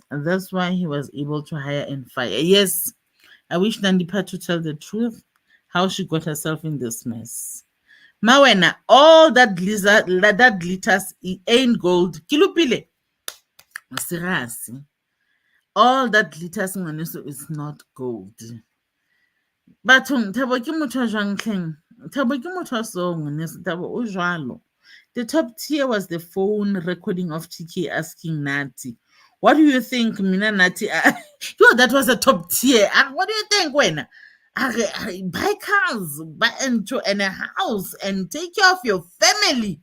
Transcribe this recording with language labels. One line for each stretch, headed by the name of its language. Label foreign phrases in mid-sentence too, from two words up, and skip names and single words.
English: And that's why he was able to hire and fire. Yes, I wish Nandipha to tell the truth, how she got herself in this mess. Mawena, all that glitters ain't gold. Kilupile. Seriously. All that glitters is not gold.
Southern Sotho: Bathong, Thabo ke motho a jwang tlheng? Thabo ke motho a so ngwaneso, Thabo o jwalo.
English: The top tier was the phone recording of TK asking Nati, "What do you think, Mina Nati?" Yo, that was a top tier. What do you think, when? Buy cars, buy into and a house, and take care of your family.